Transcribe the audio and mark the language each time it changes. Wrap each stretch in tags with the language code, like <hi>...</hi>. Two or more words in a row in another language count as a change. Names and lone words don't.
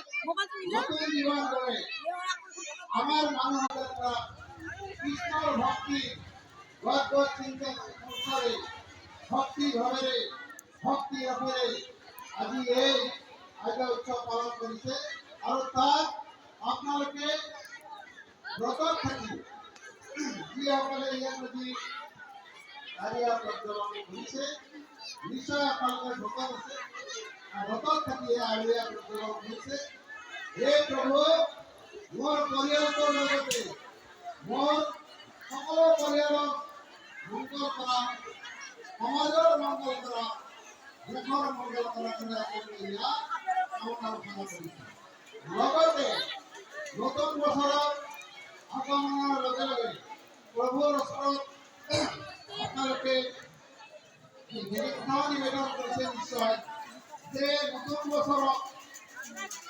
<bn>নতুন জীবন করে আমার মানবতা কৃষ্ণর ভক্তি ভগবত চিন্তন অনুসারে ভক্তি ভাবে ভক্তি অপরে আজি এই আজকে উৎসব পালন করেছে আর তার আপনাকে</bn> <as>ব্রত থাকি যিসকলে ইয়াত আজি আলিয়া প্ৰজ্বলন কৰিছে নিশ্চয় আপোনালোকৰ ভকত আছে ভকত থাকি আলিয়া প্ৰজ্বলন কৰিছে হে প্ৰভু মোৰ পৰিয়ালটোৰ লগতে মোৰ সকলো পৰিয়ালক মংগল কৰা সমাজৰ মংগল কৰা দেশৰ মংগল কৰা কাৰণে আপুনি ইয়াত কামনা কৰিছে লগতে নতুন বছৰত আগমনৰ লগে লগে প্ৰভুৰ ওচৰত</as> <bn>আপনাদেরকে নিবেদন করেছে নিশ্চয় যে নতুন বছর</bn>